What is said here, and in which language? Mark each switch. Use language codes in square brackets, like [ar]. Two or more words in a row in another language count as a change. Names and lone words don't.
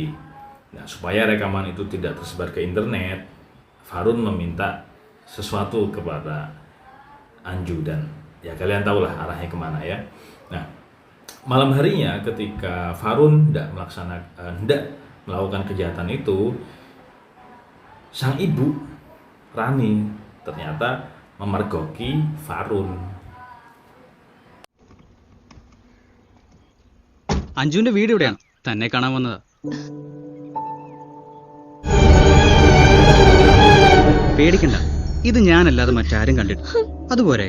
[id] Nah, supaya rekaman itu tidak tersebar ke internet, Farun meminta sesuatu kepada Anju, dan ya kalian tahulah arahnya kemana ya. Nah, malam harinya ketika Farun tidak melakukan kejahatan itu, sang ibu Rani ternyata memergoki Farun. [ml] അഞ്ജുവിന്റെ വീട് ഇവിടെയാണ്, തന്നെ കാണാൻ വന്നതാ. പേടിക്കണ്ട, ഇത് ഞാനല്ലാതെ മറ്റാരും കണ്ടിട്ട് അതുപോരെ.